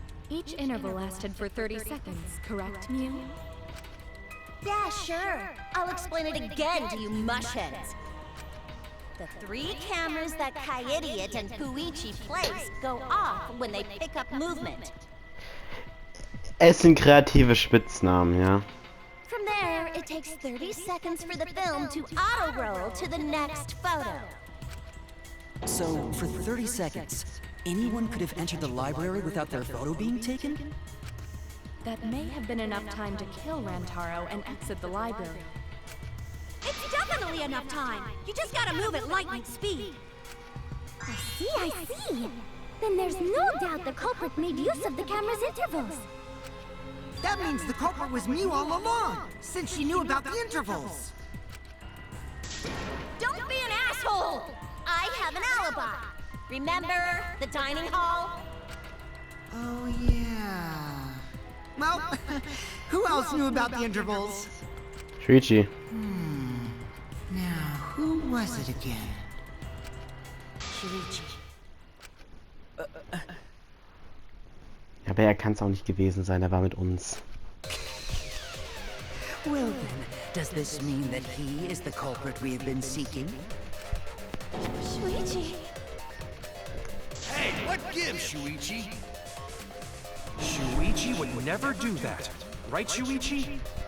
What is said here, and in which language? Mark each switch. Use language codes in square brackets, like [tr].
[en] Each interval lasted for 30 seconds, correct, Mew? Yeah, sure. I'll explain it again to you mushheads. The 3 cameras that Kaidiot and Puichi place go off when they pick up movement. [de] Es sind kreative Spitznamen, ja. [en] From there, it takes 30 seconds for the film to auto-roll to the next photo. So, for 30 seconds, anyone could have entered the library without their photo being taken? That may have been enough time to kill Rantaro and exit the library. It's definitely enough time. You just gotta move at lightning speed. I see. Then there's no doubt the culprit made use of the camera's intervals. That means the culprit was Mew all along, since she knew about the intervals. Don't be an asshole! I have an alibi. Remember the dining hall? Oh, yeah. Well, who else knew about the intervals? Shuichi. Now, who was it again? Shuichi. [de] Aber er kann es auch nicht gewesen sein, er war mit uns. [en] Well then, does this mean that he is the culprit we have been seeking? Shuichi. Hey, what gives, Shuichi? Shuichi would never do that. Right, Shuichi?